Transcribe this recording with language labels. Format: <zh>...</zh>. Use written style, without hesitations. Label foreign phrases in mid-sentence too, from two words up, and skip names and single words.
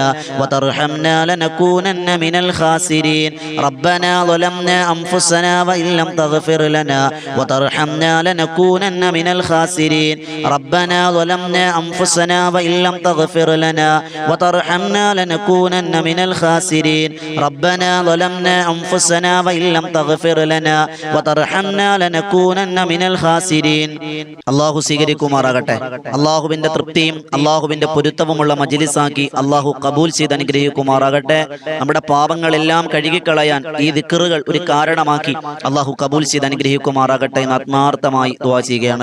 <ar>وترحمنا لنكونن من الخاسرين ربنا ظلمنا أنفسنا وإن لم تغفر لنا وترحمنا لنكونن من الخاسرين ربنا ظلمنا أنفسنا وإن لم تغفر لنا وترحمنا لنكونن من الخاسرين ربنا ظلمنا أنفسنا وإن لم تغفر لنا وترحمنا لنكونن من الخاسرين</ar> <ml>അല്ലാഹു സ്വീകരിക്കുമാറാകട്ടെ. അല്ലാഹുവിന്റെ തൃപ്തിയും അല്ലാഹുവിന്റെ പൊരുത്തവുമുള്ള മജ്ലിസാക്കി അല്ലാഹു കബൂൽ ചെയ്ത് അനുഗ്രഹിക്കുമാറാകട്ടെ. നമ്മുടെ പാപങ്ങളെല്ലാം കഴുകിക്കളയാൻ ഈ ദിക്റുകൾ ഒരു കാരണമാക്കി അല്ലാഹു കബൂൽ ചെയ്ത് അനുഗ്രഹിക്കുമാറാകട്ടെ എന്ന് ആത്മാർത്ഥമായി ദുആ ചെയ്യുകയാണ്.</ml>